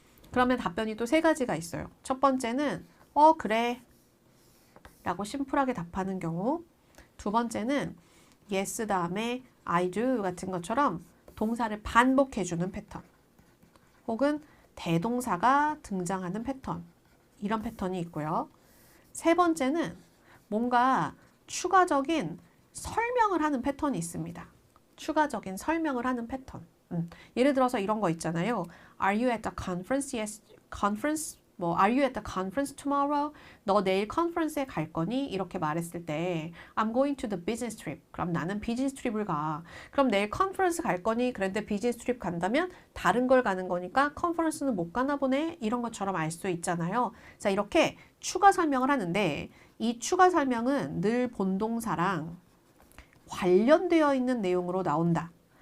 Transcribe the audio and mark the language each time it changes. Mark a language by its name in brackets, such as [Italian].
[Korean] 그러면 답변이 또 세 가지가 있어요. 첫 번째는 그래 라고 심플하게 답하는 경우 두 번째는 yes 다음에 I do 같은 것처럼 동사를 반복해주는 패턴 혹은 대동사가 등장하는 패턴 이런 패턴이 있고요. 세 번째는 뭔가 추가적인 설명을 하는 패턴이 있습니다. 추가적인 설명을 하는 패턴. 예를 들어서 이런 거 있잖아요. [English] Are you at the conference? Yes, conference. Are you at the conference tomorrow? [Korean] 너 내일 컨퍼런스에 갈 거니? 이렇게 말했을 때 [English] I'm going to the business trip. [Korean] 그럼 나는 비즈니스 트립을 가. 그럼 내일 컨퍼런스 갈 거니? 그런데 비즈니스 트립 간다면 다른 걸 가는 거니까 컨퍼런스는 못 가나 보네? 이런 것처럼 알 수 있잖아요. 자, 이렇게 추가 설명을 하는데 이 추가 설명은 늘 본동사랑 관련되어 있는 내용으로 나온다.